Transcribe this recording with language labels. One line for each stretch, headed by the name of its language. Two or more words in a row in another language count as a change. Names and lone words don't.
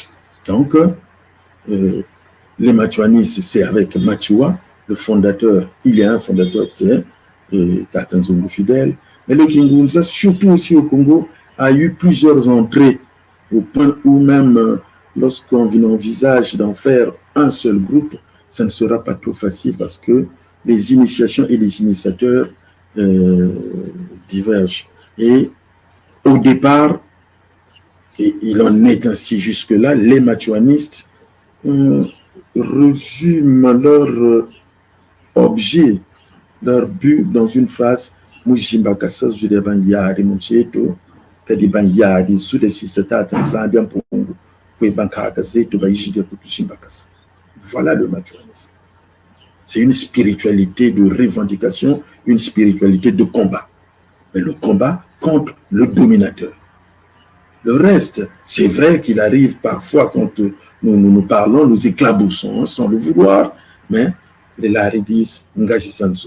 French: Donc, les machuanistes, c'est avec Machua, le fondateur, il y a un fondateur, Tatanzungu Fidèle, mais le Kingunza, surtout aussi au Congo, a eu plusieurs entrées, au point où même, lorsqu'on envisage d'en faire un seul groupe, ça ne sera pas trop facile parce que les initiations et les initiateurs divergent. Et au départ, et il en est ainsi jusque-là, les machuanistes résument leur objet, leur but dans une phrase
Kongo: Mujimbakasa Zudeban Yari Muncheto, Kadiban Yari Zudesisata Tanzambia Pongo, Kwebankagazeto Baijide Kutushimbakasa.
French: Voilà le machuanisme. C'est une spiritualité de revendication, une spiritualité de combat. Mais le combat contre le dominateur. Le reste, c'est vrai qu'il arrive parfois quand nous parlons, nous éclaboussons sans le vouloir, mais les Lari disent
Kongo: Ngaji Sanso.